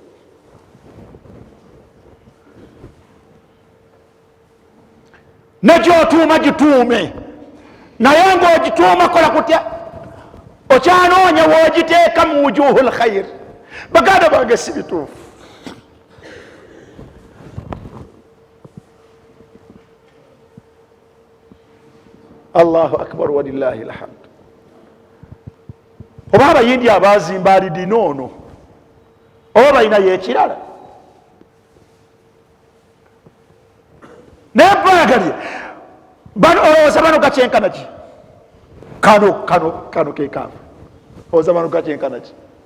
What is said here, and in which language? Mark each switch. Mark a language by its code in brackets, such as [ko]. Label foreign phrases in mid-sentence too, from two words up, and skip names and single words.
[lg] Negyotuuma gituume, naye ng'ogituuma kola kutya? Okyanoonya woogiteeka mu [ar] وجوه الخير. [lg] Baganda bange si bituufu. [ar] الله أكبر ولله الحمد. [lg] Oba abayindi abaazimba alidina ono oba balinayo ekirala? Naye baagalye olowooza bano gakyenkana ki? Kano keekaavu, olowooza bano gakyenkana ki?